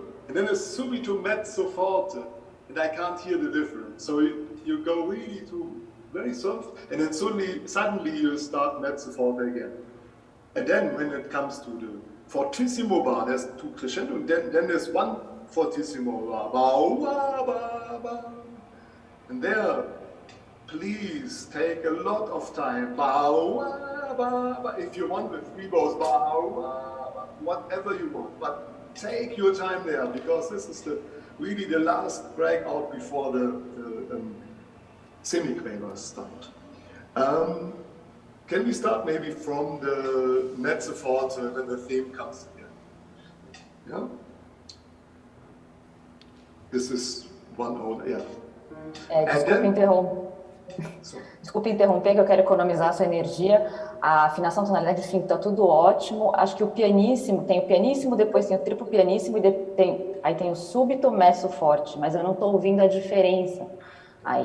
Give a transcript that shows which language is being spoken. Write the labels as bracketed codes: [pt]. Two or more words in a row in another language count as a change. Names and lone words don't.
[en] And then there's [it] subito mezzo forte, [en] and I can't hear the difference. So you go really to very soft, and then suddenly you start [it] mezzo forte [en] again. And then when it comes to the fortissimo bar, there's two crescendo, and then there's one fortissimo bar, ba, ba, ba. And there, please take a lot of time, ba, ba, ba. If you want the three bows, ba, ba, ba, whatever you want, but take your time there, because this is really the last breakout before the semiquavers start. Can we start maybe from the [it] mezzo forte [en] when the theme comes again? Yeah? This is one own, yeah. [pt] Desculpe interromper, que eu quero economizar a sua energia. A afinação, tonalidade, enfim, tá tudo ótimo. Acho que o pianíssimo, tem o pianíssimo, depois tem o triplo pianíssimo e aí tem o súbito, [it] mezzo forte, [pt] mas eu não estou ouvindo a diferença aí.